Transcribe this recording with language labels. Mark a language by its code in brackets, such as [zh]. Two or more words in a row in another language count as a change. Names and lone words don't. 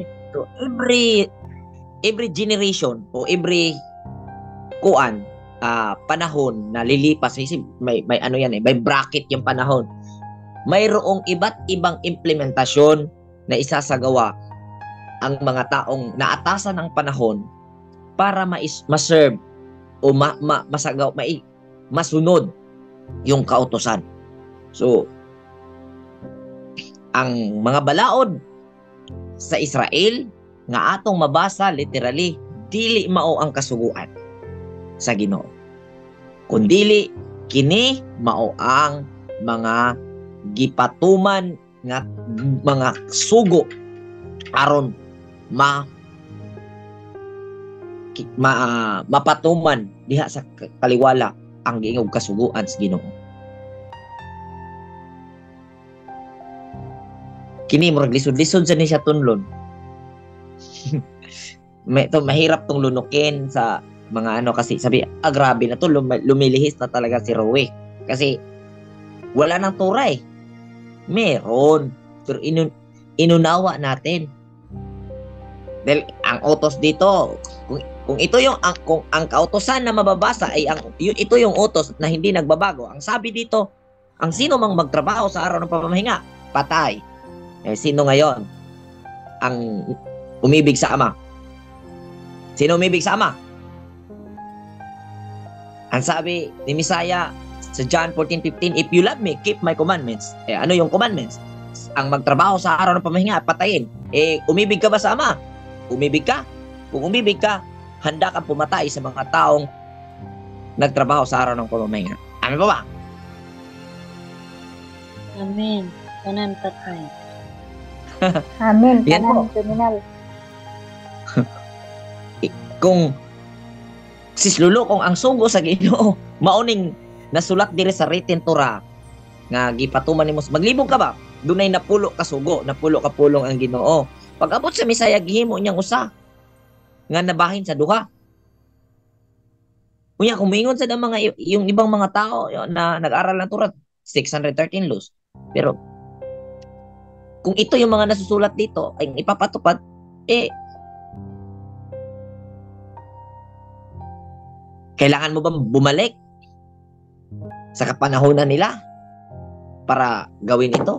[tl] So, [en] every generation [tl] o every panahon na lilipas, may may bracket yung panahon. Mayroong iba't ibang implementasyon na isasagawa ang mga taong naatasan ng panahon para ma-serve o masunod yung kautusan. So, [ceb] ang mga balaod sa Israel nga atong mabasa literally, dili mao ang kasuguan sa Ginoo, kundili kini mao ang mga gipatuman nga mga sugo aron mapatuman diha sa kaliwala ang giingog kasuguan sa Ginoo. Kini murag lisod-lisod sa ni siya tunlon. [tl] Mahirap tong lunukin sa mga kasi sabi, grabe na to, lumilihis na talaga si Rowe. Kasi wala nang Torah eh. Meron. Pero inunawa natin. Dahil ang utos dito, kung ito yung kung ang kautosan na mababasa ay ito yung utos na hindi nagbabago. Ang sabi dito, ang sino mang magtrabaho sa araw ng pamamahinga, patay. Sino ngayon ang umibig sa Ama? Sino umibig sa Ama? Ang sabi ni Misaya sa John 14:15, [en] if you love me, keep my commandments. [tl] Ano yung commandments? Ang magtrabaho sa araw ng pamahinga, patayin. Umibig ka ba sa Ama? Umibig ka? Kung umibig ka, handa kang pumatay sa mga taong nagtrabaho sa araw ng pamamahinga. Amen ba? Amen. Kanan tatay. Amen. Yan po. Kanan, kriminal. [ceb] Kung Sis Lolo, kung ang sugo sa Ginoo mauning nasulat diri sa [en] written Torah [ceb] nga gipatuman nimo, maglibog ka ba? Dunay napulo ka sugo, napulo ka pulong ang Ginoo. Pag abot sa Misaya gihimo niyang usa nga nabahin sa duha. Unya kung moingon sa mga [tl] yung ibang mga tao na nag-aral ng Torah 613 laws. Pero kung ito yung mga nasusulat dito ay ipapatupad, kailangan mo ba bumalik sa kapanahonan nila para gawin ito?